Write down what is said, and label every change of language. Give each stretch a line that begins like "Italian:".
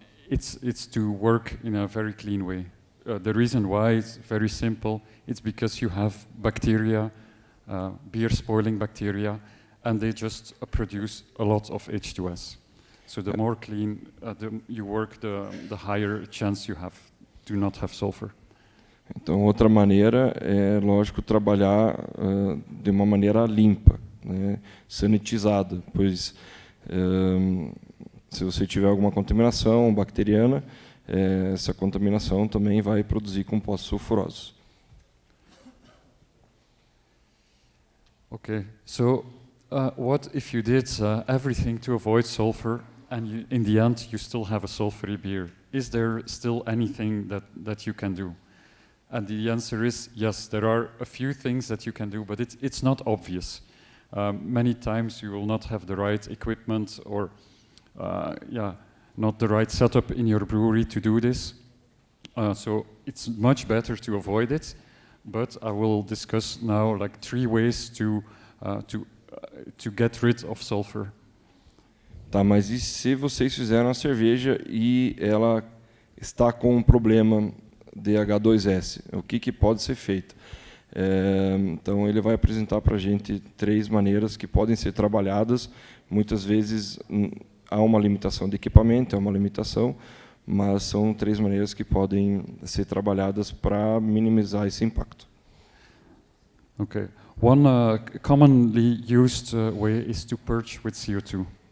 English: It's to work in a very clean way. The reason why is very simple. It's because you have bacteria, beer spoiling bacteria, and they just produce a lot of H2S. So the more clean you work, the higher chance you have to not have sulfur.
Portuguese: Então, outra maneira é, lógico, trabalhar de uma maneira limpa, né, sanitizada, pois se você tiver alguma contaminação bacteriana, essa contaminação também vai produzir compostos sulfurosos.
English: Okay, so what if you did everything to avoid sulfur, and in the end you still have a sulfury beer? Is there still anything that you can do? And the answer is yes, there are a few things that you can do, but it's not obvious. Many times you will not have the right equipment or not the right setup in your brewery to do this. So it's much better to avoid it, but I will discuss now like 3 ways to get rid of sulfur.
Portuguese: Tá, mas e se vocês fizeram a cerveja e ela está com um problema de H2S, o que pode ser feito? Então ele vai apresentar para a gente 3 maneiras que podem ser trabalhadas. Muitas vezes há uma limitação de equipamento, é uma limitação, mas são 3 maneiras que podem ser trabalhadas para minimizar esse impacto.
English: Okay. One commonly used way is to purge with CO2.